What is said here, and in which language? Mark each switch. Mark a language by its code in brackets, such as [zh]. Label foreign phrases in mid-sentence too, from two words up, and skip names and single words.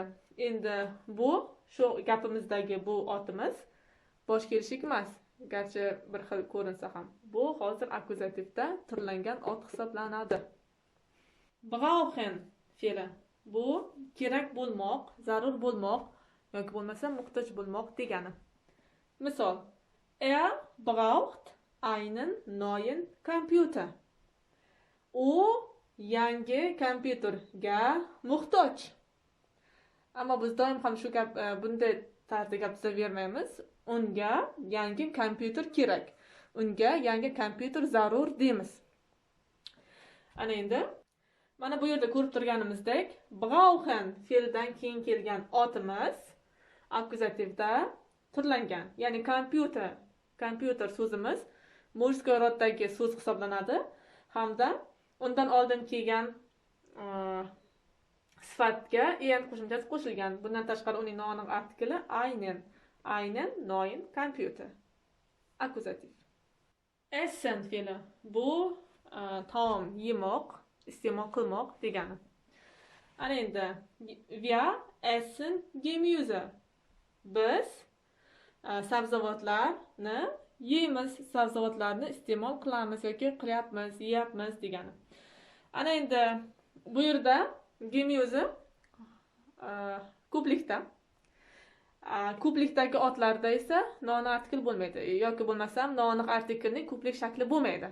[uz] Endi bu shu gapimizdagi bu otimiz bosh kelishlik emas, garchi bir xil ko'rinsa ham. Bu hozir akkuzativda turlangan ot hisoblanadi. Brauchen fe'li bu kerak bo'lmoq, zarur bo'lmoq yoki bo'lmasa muhtoj bo'lmoq degani. Misol, [de] braucht einen neuen Computer. [uz] U yangi kompyuterga muhtoj. Ammo biz doim ham shu gap bunday tarzda gapiravermaymiz. Unga yangi kompyuter kerak. Unga yangi kompyuter zarur deymiz. Ana endi mana bu yerda ko'rib turganimizdek, brauchen fe'lidan keyin kelgan otimiz akkuzativda turlangan. Ya'ni kompyuter so'zimiz murskiy roddagi so'z hisoblanadi hamda undan oldin kelgan sifatga en qo'shimchasi qo'shilgan. Bundan tashqari uning noaniq artikli [de] einen neuen Computer. [uz] Akkuzativ. Essen fe'li bu taom yemoq, iste'mol qilmoq degani. Ana endi [de] wir essen Gemüse. [uz] Biz sabzavotlarni yeymiz, sabzavotlarni iste'mol qilamiz yoki qilyapmiz, yeyapmiz degani. Ana endi bu yerda Gemüse ko'plikda. Ko'plikdagi otlarda esa noaniq artikl bo'lmaydi yoki bo'lmasam noaniq artiklning ko'plik shakli bo'lmaydi.